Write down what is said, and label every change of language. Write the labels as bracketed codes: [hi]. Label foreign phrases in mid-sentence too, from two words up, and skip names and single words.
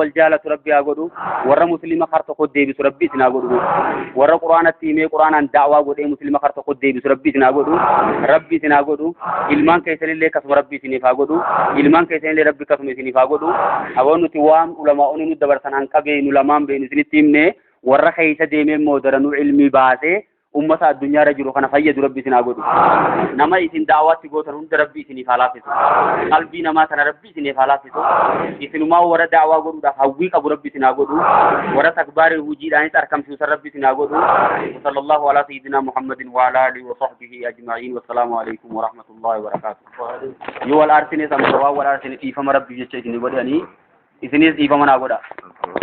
[om] wal jaalatu rabbi haa godhu warra muslima kar tokko deebisu rabbi isin haa godhu warra qur'aanatti himee qur'aanaan da'waa godhee muslima kar tokko deebisu rabbi isin haa godhu rabbi isin haa godhu ilmaan keessanillee akkasuma rabbi isiniif haa godhu ilmaan keessanillee rabbi akkasuma isiniif haa godhu aboo nuti waan ulamaa'onni nu dabarsan hanqa beenu lamaan beenu isinitti himne warra keessa deemee immoo daranuu ilmii baasee ummata addunyaa irra jiru kana fayyadu rabbi isin haa godhu. Nama isin da'awaatti gootan hunda rabbi isiniif haa laaffisu. Qalbii namaa kana rabbi isiniif haa laaffisu. Isinumaa warra da'awaa godhuudhaaf hawwii qabu rabbi isin haa godhu. Warra takbaarii hojiidhaanis argamsiisan rabbi isin haa godhu. [ar] صلى الله على سيدنا محمد وعلى آله وصحبه أجمعين. والسلام عليكم ورحمة الله وبركاته. [om] Yoo wal arsine sama wal arsine dhiifama rabbi jecha isin godhanii isinis dhiifama naa godha.